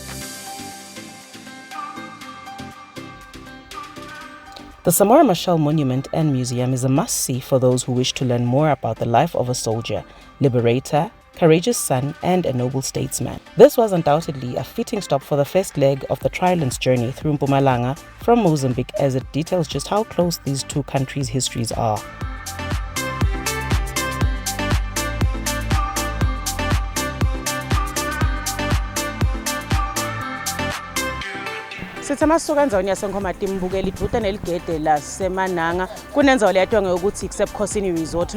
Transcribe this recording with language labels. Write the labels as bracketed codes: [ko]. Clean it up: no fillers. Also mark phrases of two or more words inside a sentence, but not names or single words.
[en] The Samora Machel Monument and Museum is a must-see for those who wish to learn more about the life of a soldier, liberator, courageous son, and a noble statesman. This was undoubtedly a fitting stop for the first leg of the Trilands journey through Mpumalanga from Mozambique, as it details just how close these two countries' histories are. [ss] Sithi amasuka enzaweni yaseNkhomati mbukela ibhude neligede laseMananga kunenzawo leyathiwa ukuthi kusebukhosini resort.